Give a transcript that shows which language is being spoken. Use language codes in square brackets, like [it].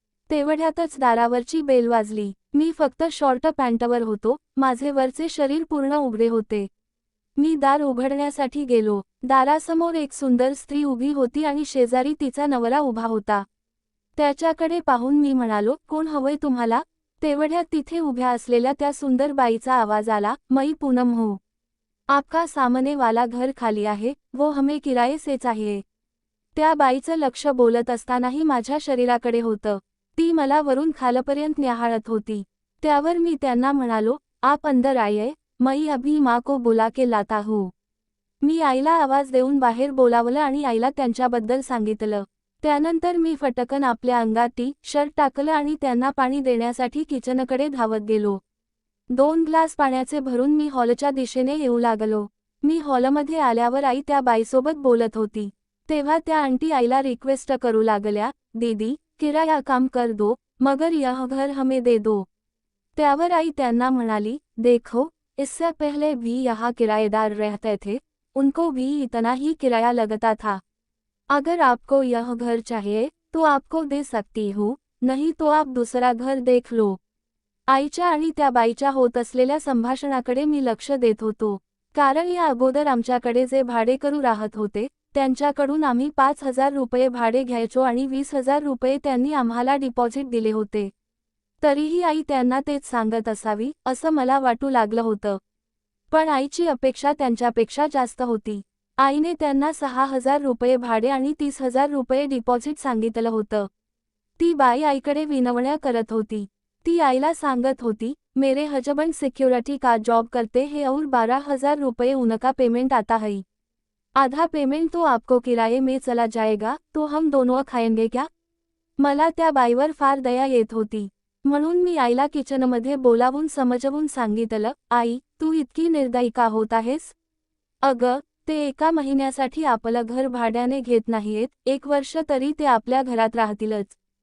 [mr] तेवढ्यातच दारावरची bell वाजली। मी फक्त short पॅन्टवर होतो, माझे वरचे शरीर पूर्ण उघडे होते। मी दार उघडण्यासाठी गेलो। दारासमोर एक सुंदर स्त्री उभी होती आणि शेजारी तिचा नवरा उभा होता। त्याच्याकडे पाहून मी म्हणालो, कोण हवंय तुम्हाला? तेवढ्यात तिथे उभ्या असलेल्या त्या सुंदर बाईचा आवाज आला, [hi] मैं पूनम हूँ। आपका सामने वाला घर खाली [mr] आहे, [hi] वो हमें किराये से चाहिए। [mr] त्या बाईचं लक्ष बोलत असतानाही माझ्या शरीराकडे होतं। ती मला वरून खालपर्यंत न्याहाळत होती। त्यावर मी त्यांना म्हणालो, [hi] आप अंदर आइए, मैं अभी माँ को बुला के लाता हूँ। [mr] मी आईला आवाज देऊन बाहेर बोलावलं आणि आईला त्यांच्याबद्दल सांगितलं। त्यानंतर मी फटकन आपल्या अंगात टी-शर्ट टाकलं आणि त्यांना पाणी देण्यासाठी किचनकडे धावत गेलो। 2 ग्लास पाण्याचे भरून मी हॉलच्या दिशेने येऊ लागलो। मी हॉलमध्ये आल्यावर आई त्या बाईसोबत बोलत होती। तेव्हा त्या आंटी आईला रिक्वेस्ट करू लागल्या, [hi] दीदी, किराया कम कर दो, मगर यह घर हमें दे दो। [mr] त्यावर आई त्यांना म्हणाली, [hi] देखो, इससे पहले भी यहाँ किराएदार रहते थे, उनको भी इतना ही किराया लगता था। अगर आपको यह घर चाहिए तो आपको दे सकती हूँ, नहीं तो आप दूसरा घर देख लो। [mr] आईच्या आणि त्या बाईच्या होत असलेल्या संभाषणाकडे मी लक्ष देत होतो, कारण या अगोदर आमच्याकडे जे भाडेकरू राहत होते, त्यांच्याकडून आम्ही 5,000 रुपये भाडे घ्यायचो आणि 20,000 रुपये त्यांनी आम्हाला डिपॉझिट दिले होते। तरीही आई त्यांना तेच सांगत असावी, असं मला वाटू लागलं होतं। पण आईची अपेक्षा त्यांच्यापेक्षा जास्त होती। आईने त्यांना 6,000 रुपये भाडे आणि 30,000 रुपये डिपॉझिट सांगितलं होतं। ती बाई आईकडे विनवण्या करत होती। ती आईला सांगत होती, [hi] मेरे हजबंड सिक्योरिटी का जॉब करते हैं और 12,000 रुपये उनका पेमेंट आता है। आधा पेमेंट तो आपको किराए में चला जाएगा, तो हम दोनों खाएंगे क्या? [mr] मला त्या बाईवर फार दया येत होती, म्हणून मी आईला किचनमध्ये बोलावून समजवून सांगितलं, आई, तू इतकी निर्दयी का होत आहेस? अगं, ते 1 महिन्यासाठी आपलं घर भाड्याने घेत नाहीयेत, 1 वर्ष तरी ते आपल्या घरात राहतीलच।